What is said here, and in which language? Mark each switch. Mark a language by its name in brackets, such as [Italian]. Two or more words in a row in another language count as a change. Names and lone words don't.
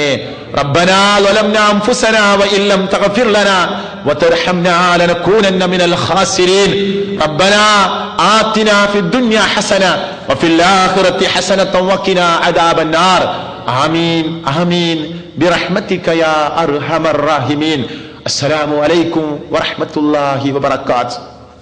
[Arabic] ربنا ظلمنا أنفسنا وإن لم تغفر لنا وترحمنا لنكونن من الخاسرين. ربنا آتنا في الدنيا حسنة وفي الآخرة حسنة وقنا عذاب النار. آمين آمين برحمتك يا أرحم الراحمين. السلام عليكم ورحمة الله وبركاته.